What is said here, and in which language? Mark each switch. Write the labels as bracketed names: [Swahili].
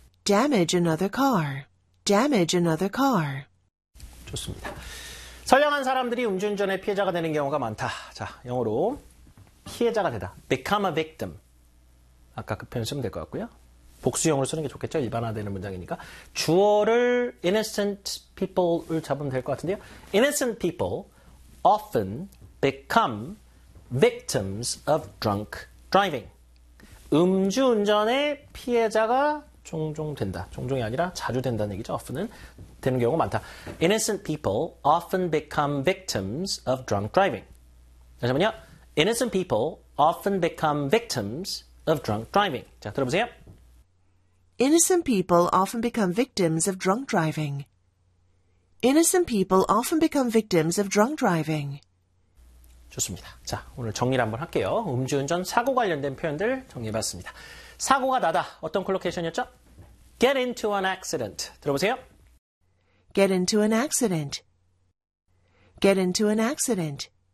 [English] Damage another car. Damage another car. [Korean] 좋습니다. 선량한 사람들이 음주운전에 피해자가 되는 경우가 많다. 자, 영어로 피해자가 되다. [English] Become a victim. [Korean] 아까 그 표현 쓰면 될것 같고요. 복수형으로 쓰는 게 좋겠죠? 일반화되는 문장이니까. 주어를 [English] innocent people [Korean] 을 잡으면 될것 같은데요. [English] Innocent people often become victims of drunk driving. [Korean] 음주운전에 피해자가 종종 된다. 종종이 아니라 자주 된다는 얘기죠. often은 되는 경우가 많다. [English] Innocent people often become victims of drunk driving. [Korean] 잠시만요. [English] Innocent people often become victims of drunk driving. [Korean] 자, 들어보세요. [English] Innocent people often become victims of drunk driving. Innocent people often become victims of drunk driving. [Korean] 좋습니다. 자, 오늘 정리를 한번 할게요. 음주운전 사고 관련된 표현들 정리해봤습니다. 사고가 나다. 어떤 콜로케이션이었죠? [English] Get into an accident. [Korean] 들어보세요. [English] Get into an accident. Get into an accident.